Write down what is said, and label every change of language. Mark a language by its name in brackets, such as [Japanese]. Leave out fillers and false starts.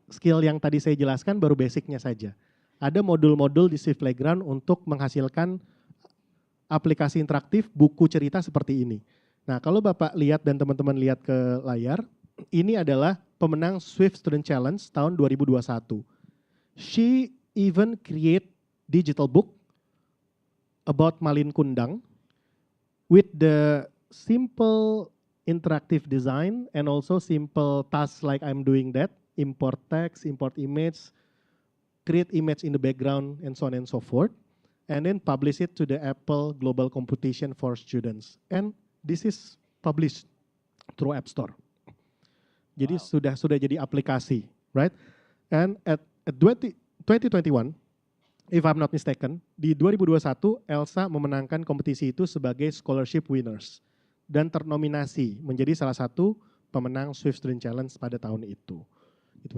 [Indonesian] Skill yang tadi saya jelaskan baru basicnya saja. Ada modul-modul di Swift Playground untuk menghasilkan aplikasi interaktif buku cerita seperti ini. Nah, kalau Bapak lihat dan teman-teman lihat ke layar, ini adalah pemenang Swift Student Challenge tahun 2021. [English] She even create digital book about Malin Kundang with the simple interactive design and also simple tasks like I'm doing that, import text, import image, create image in the background, and so on and so forth, and then publish it to the Apple Global Competition for Students. And this is published through App Store. [Indonesian] Jadi sudah jadi aplikasi, right? [English] And at 2021, if I'm not mistaken, [Indonesian] di 2021 Elsa memenangkan kompetisi itu sebagai scholarship winners dan ternominasi menjadi salah satu pemenang Swift Student Challenge pada tahun itu. Gitu.